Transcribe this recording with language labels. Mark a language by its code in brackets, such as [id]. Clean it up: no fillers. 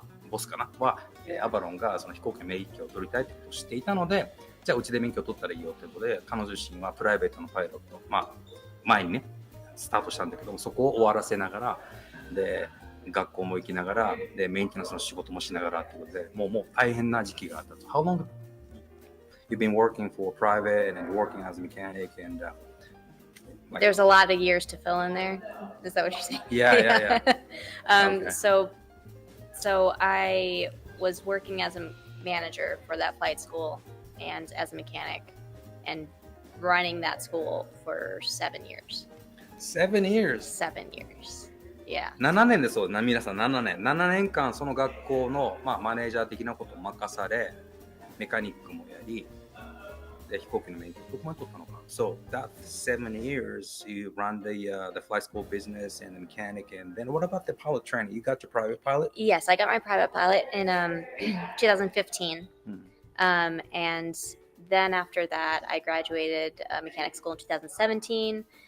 [ja] ボスかなは、アバロンがその飛行機の免許を取りたいということを知っていたので、じゃあうちで免許を取ったらいいよということで、彼女自身はプライベートのパイロット、前にねスタートしたんだけども、そこを終わらせながらで学校も行きながらでメンテナンスの仕事もしながらということで、もう大変な時期があったと。 [en] How long you've been working for private and working as a mechanic and there's a lot of years to fill in there. Is that what you're saying? Yeah. Okay. So I was working as a manager for that flight school and as a mechanic and running that school for 7 years. 7 years? 7 years. Yeah. [ja] 7年ですよ。皆さん7年間その学校の、マネージャー的なことを任され、メカニックもやり、で飛行機の免許どこまで取ったのか。 [en] So that 7 years you run the flight school business and the mechanic, and then what about the pilot training? You got your private pilot? Yes, I got my private pilot in 2015. And then after that, I graduated mechanic school in 2017.